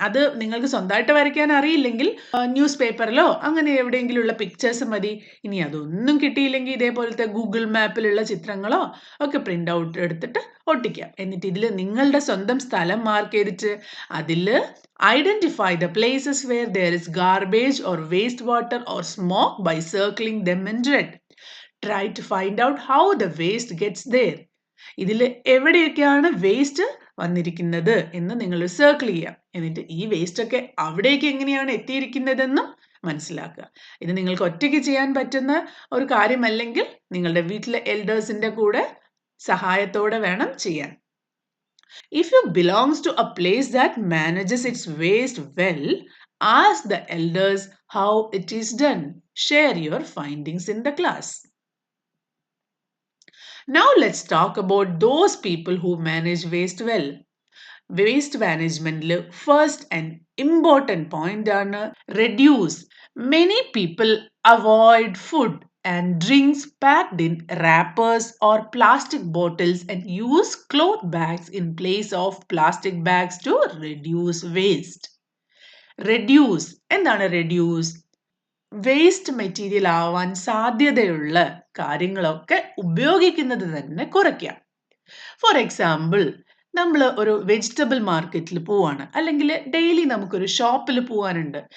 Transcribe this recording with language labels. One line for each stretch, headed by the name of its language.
Malayalam: അത് നിങ്ങൾക്ക് സ്വന്തമായിട്ട് വരയ്ക്കാൻ അറിയില്ലെങ്കിൽ ന്യൂസ് പേപ്പറിലോ അങ്ങനെ എവിടെയെങ്കിലും ഉള്ള പിക്ചേഴ്സ് മതി. ഇനി അതൊന്നും കിട്ടിയില്ലെങ്കിൽ ഇതേപോലത്തെ ഗൂഗിൾ മാപ്പിലുള്ള ചിത്രങ്ങളോ ഒക്കെ പ്രിൻ്റ് ഔട്ട് എടുത്തിട്ട് ഒട്ടിക്കാം. എന്നിട്ട് ഇതിൽ നിങ്ങളുടെ സ്വന്തം സ്ഥലം മാർക്ക് ചെയ്തിട്ട് അതിൽ
English: identify the places where there is garbage or wastewater or smoke by circling them in red. Try to find out how the waste gets there.
Malayalam: ഇതിൽ എവിടെയൊക്കെയാണ് വേസ്റ്റ് വന്നിരിക്കുന്നത് എന്ന് നിങ്ങൾ സർക്കിൾ ചെയ്യാം. എന്നിട്ട് ഈ വേസ്റ്റ് ഒക്കെ അവിടേക്ക് എങ്ങനെയാണ് എത്തിയിരിക്കുന്നതെന്നും മനസ്സിലാക്കുക. ഇത് നിങ്ങൾക്ക് ഒറ്റയ്ക്ക് ചെയ്യാൻ പറ്റുന്ന ഒരു കാര്യമല്ലെങ്കിൽ നിങ്ങളുടെ വീട്ടിലെ എൽഡേഴ്സിന്റെ കൂടെ സഹായത്തോടെ വേണം ചെയ്യാൻ.
English: If you belongs to a place that manages its waste well, ask the elders how it is done. Share your findings in the class. Now let's talk about those people who manage waste well. Waste management first and important point ആണ് reduce. Many people avoid food and drinks packed in wrappers or plastic bottles and use cloth bags in place of plastic bags to reduce waste. Reduce.
Malayalam: എന്താണ് reduce? Waste material ആവാൻ സാധ്യതയുള്ള കാര്യങ്ങളൊക്കെ ഉപയോഗിക്കുന്നത് തന്നെ കുറയ്ക്കാം. For example, നമ്മൾ ഒരു vegetable മാർക്കറ്റിൽ പോവാണ്, അല്ലെങ്കിൽ ഡെയിലി നമുക്കൊരു ഷോപ്പിൽ പോകാനുണ്ട്.